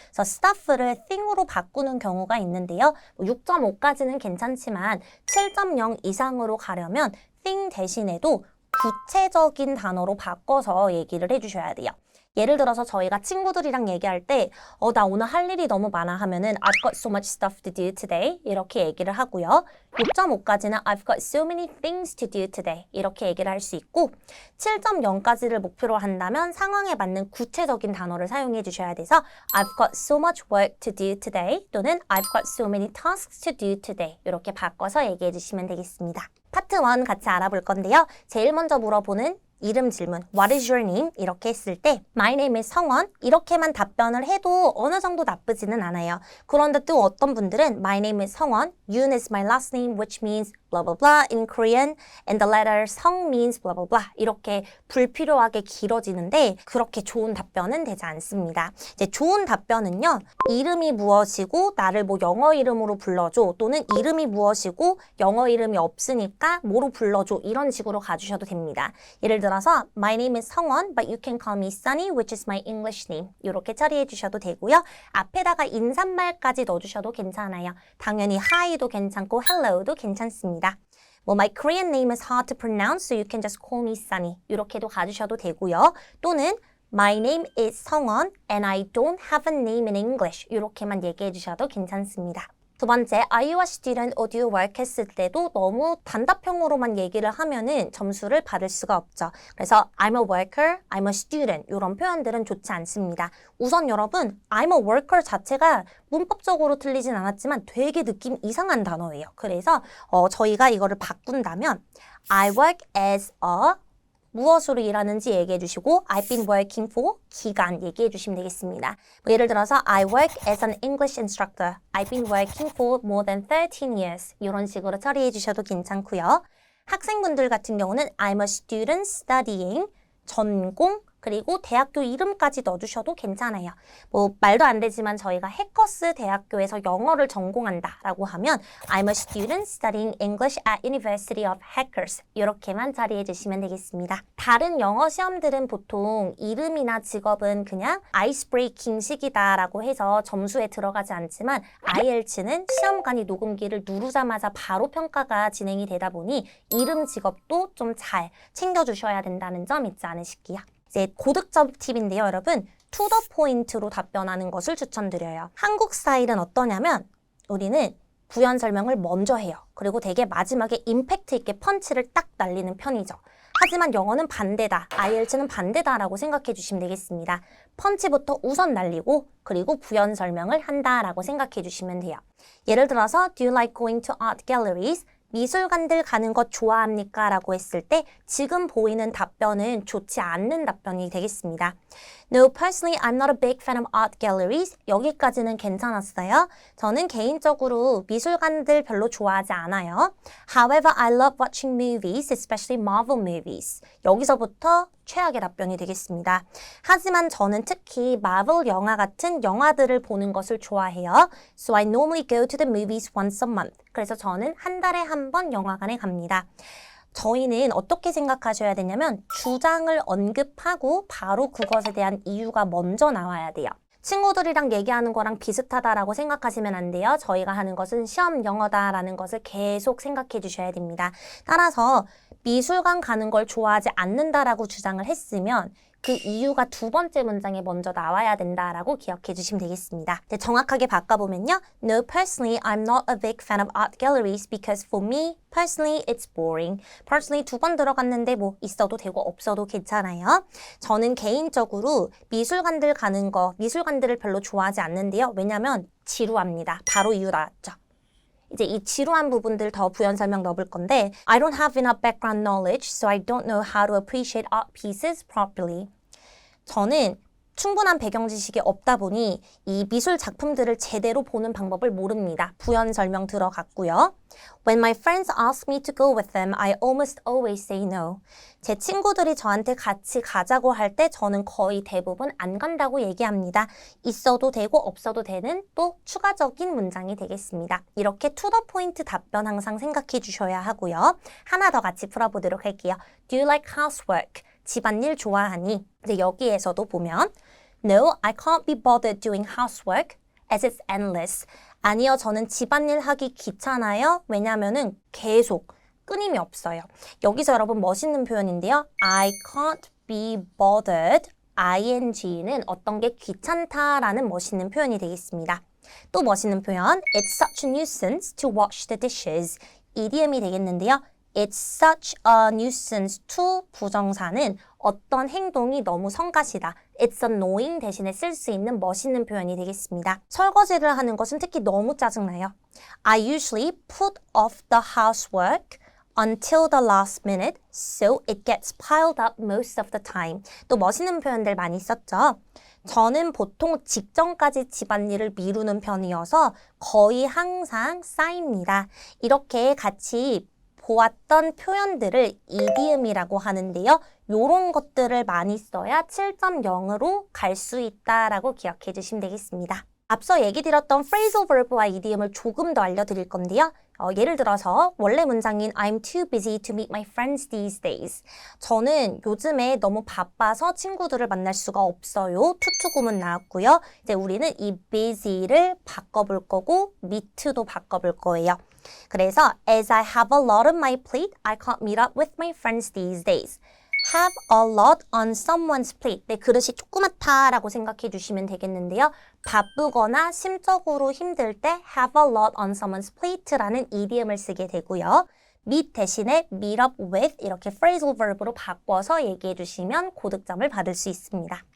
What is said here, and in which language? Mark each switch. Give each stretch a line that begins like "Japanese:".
Korean: 그래서 stuff를 thing으로 바꾸는 경우가 있는데요. 6.5까지는 괜찮지만 7.0 이상으로 가려면 thing 대신에도 구체적인 단어로 바꿔서 얘기를 해주셔야 돼요. 예를 들어서 저희가 친구들이랑 얘기할 때 나 오늘 할 일이 너무 많아 하면은
English: I've got so much stuff to do today
Korean: 이렇게 얘기를 하고요. 6.5까지는
English: I've got so many things to do today
Korean: 이렇게 얘기를 할 수 있고 7.0까지를 목표로 한다면 상황에
English: 맞는
Korean: 구체적인 단어를 사용해 주셔야 돼서
English: I've got so much work to do today
Korean: 또는
English: I've got so many tasks to do today
Korean: 이렇게 바꿔서 얘기해 주시면 되겠습니다. 파트 1 같이 알아볼 건데요. 제일 먼저 물어보는 이름 질문,
English: What is your name?
Korean: 이렇게 했을 때
English: My name is
Korean: 성원 이렇게만 답변을 해도 어느 정도 나쁘지는 않아요. 그런데 또 어떤 분들은
English: My name is 성원, Yoon is my last name which means blah blah blah in Korean and the letter 성 means blah blah blah
Korean: 이렇게 불필요하게 길어지는데 그렇게 좋은 답변은 되지 않습니다. 이제 좋은 답변은요. 이름이 무엇이고 나를 뭐 영어 이름으로 불러줘 또는 이름이 무엇이고 영어 이름이 없으니까 뭐로 불러줘 이런 식으로 가주셔도 됩니다. 예를 들어서
English: My name is 성원 but you can call me Sunny which is my English name
Korean: 이렇게 처리해 주셔도 되고요. 앞에다가 인사말까지 넣어주셔도 괜찮아요. 당연히 Hi도 괜찮고 Hello도 괜찮습니다.
English: 뭐 My Korean name is hard to pronounce so you can just call me Sunny
Korean: 이렇게도 가주셔도 되고요.
English: 또는 My name is 성원 and I don't have a name in English 이렇게만 얘기해 주셔도 괜찮습니다.
Korean: 두 번째,
English: Are you a student or do you work
Korean: 했을 때도 너무 단답형으로만 얘기를 하면은 점수를 받을 수가 없죠. 그래서
English: I'm a worker, I'm a student
Korean: 이런 표현들은 좋지 않습니다. 우선 여러분,
English: I'm a worker
Korean: 자체가 문법적으로 틀리진 않았지만 되게 느낌 이상한 단어예요. 그래서 저희가 이거를 바꾼다면
English: I work as a
Korean: 무엇으로 일하는지 얘기해 주시고
English: I've been working for
Korean: 기간 얘기해 주시면 되겠습니다. 예를 들어서
English: I work as an English instructor. I've been working for more than 13 years.
Korean: 이런 식으로 처리해 주셔도 괜찮고요. 학생분들 같은 경우는
English: I'm a student studying
Korean: 전공 그리고 대학교 이름까지 넣어주셔도 괜찮아요. 뭐 말도 안 되지만 저희가 해커스 대학교에서 영어를 전공한다라고 하면
English: I'm a student studying English at University of Hackers
Korean: 이렇게만 처리해 주시면 되겠습니다. 다른 영어 시험들은 보통 이름이나 직업은 그냥 아이스 브레이킹 식이다라고 해서 점수에 들어가지 않지만 IELTS는 시험관이 녹음기를 누르자마자 바로 평가가 진행이 되다 보니 이름 직업도 좀 잘 챙겨주셔야 된다는 점 잊지 않으실게요. 이제 고득점 팁인데요, 여러분.
English: to the point
Korean: 로 답변하는 것을 추천드려요. 한국 스타일은 어떠냐면 우리는 부연 설명을 먼저 해요. 그리고 되게 마지막에 임팩트 있게 펀치를 딱 날리는 편이죠. 하지만 영어는 반대다. IELTS는 반대다라고 생각해 주시면 되겠습니다. 펀치부터 우선 날리고 그리고 부연 설명을 한다라고 생각해 주시면 돼요. 예를 들어서
English: Do you like going to art galleries?
Korean: 미술관들 가는 것 좋아합니까? 라고 했을 때 지금 보이는 답변은 좋지 않는 답변이 되겠습니다.
English: No, personally, I'm not a big fan of art galleries.
Korean: 여기까지는 괜찮았어요. 저는 개인적으로 미술관들 별로 좋아하지 않아요.
English: However, I love watching movies, especially Marvel movies.
Korean: 여기서부터 최악의 답변이 되겠습니다. 하지만 저는 특히 마블 영화 같은 영화들을 보는 것을 좋아해요.
English: So I normally go to the movies once a month.
Korean: 그래서 저는 한 달에 한 번 영화관에 갑니다. 저희는 어떻게 생각하셔야 되냐면 주장을 언급하고 바로 그것에 대한 이유가 먼저 나와야 돼요. 친구들이랑 얘기하는 거랑 비슷하다라고 생각하시면 안 돼요. 저희가 하는 것은 시험 영어다라는 것을 계속 생각해 주셔야 됩니다. 따라서 미술관 가는 걸 좋아하지 않는다라고 주장을 했으면 그 이유가 두 번째 문장에 먼저 나와야 된다라고 기억해 주시면 되겠습니다. 네, 정확하게 바꿔보면요.
English: No, personally, I'm not a big fan of art galleries because for me, personally, it's boring.
Korean: personally 두 번 들어갔는데 뭐 있어도 되고 없어도 괜찮아요. 저는 개인적으로 미술관들 가는 거, 미술관들을 별로 좋아하지 않는데요. 왜냐면 지루합니다. 바로 이유 나왔죠. 이제 이 지루한 부분들 더 부연 설명 넣을 건데
English: I don't have enough background knowledge, so I don't know how to appreciate art pieces properly.
Korean: 저는 충분한 배경 지식이 없다 보니 이 미술 작품들을 제대로 보는 방법을 모릅니다. 부연 설명 들어갔고요.
English: When my friends ask me to go with them, I almost always say no.
Korean: 제 친구들이 저한테 같이 가자고 할 때 저는 거의 대부분 안 간다고 얘기합니다. 있어도 되고 없어도 되는 또 추가적인 문장이 되겠습니다. 이렇게
English: to the point
Korean: 답변 항상 생각해 주셔야 하고요. 하나 더 같이 풀어보도록 할게요.
English: Do you like housework?
Korean: 집안일 좋아하니? 이제 여기에서도 보면
English: No, I can't be bothered doing housework as it's endless.
Korean: 아니요, 저는 집안일 하기 귀찮아요. 왜냐면은 계속 끊임이 없어요. 여기서 여러분 멋있는 표현인데요.
English: I can't be bothered.
Korean: ing는 어떤 게 귀찮다라는 멋있는 표현이 되겠습니다. 또 멋있는 표현
English: It's such a nuisance to wash the dishes.
Korean: 이디엄이 되겠는데요.
English: It's such a nuisance to
Korean: 부정사는 어떤 행동이 너무 성가시다.
English: It's annoying
Korean: 대신에 쓸 수 있는 멋있는 표현이 되겠습니다. 설거지를 하는 것은 특히 너무 짜증나요.
English: I usually put off the housework until the last minute, so it gets piled up most of the time.
Korean: 또 멋있는 표현들 많이 썼죠. 저는 보통 직전까지 집안일을 미루는 편이어서 거의 항상 쌓입니다. 이렇게 같이 보았던 표현들을 이디움이라고 하는데요. 이런 것들을 많이 써야 7.0으로 갈 수 있다라고 기억해 주시면 되겠습니다. 앞서 얘기 드렸던 phrasal verb와 이디움을 조금 더 알려드릴 건데요. 예를 들어서 원래 문장인
English: I'm too busy to meet my friends these days.
Korean: 저는 요즘에 너무 바빠서 친구들을 만날 수가 없어요. 투투구문 나왔고요. 이제 우리는 이 busy를 바꿔볼 거고 meet도 바꿔볼 거예요. 그래서
English: as I have a lot on my plate, I can't meet up with my friends these days. have a lot on someone's plate.
Korean: 네, 그릇이 조그맣다라고 생각해 주시면 되겠는데요. 바쁘거나 심적으로 힘들 때
English: have a lot on someone's plate
Korean: 라는 이디움을 쓰게 되고요. meet 대신에 meet up with 이렇게 phrasal verb로 바꿔서 얘기해 주시면 고득점을 받을 수 있습니다.